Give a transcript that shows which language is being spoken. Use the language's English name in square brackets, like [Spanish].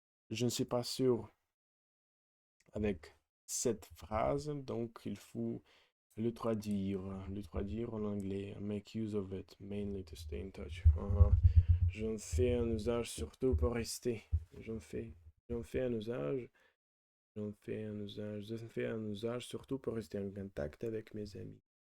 [French] Je ne suis pas sûr avec cette phrase, donc il faut le traduire en anglais. [English] Make use of it, mainly to stay in touch. [French] J'en fais un usage surtout pour rester. J'en fais un usage. J'en fais un usage surtout pour rester en contact avec mes amis.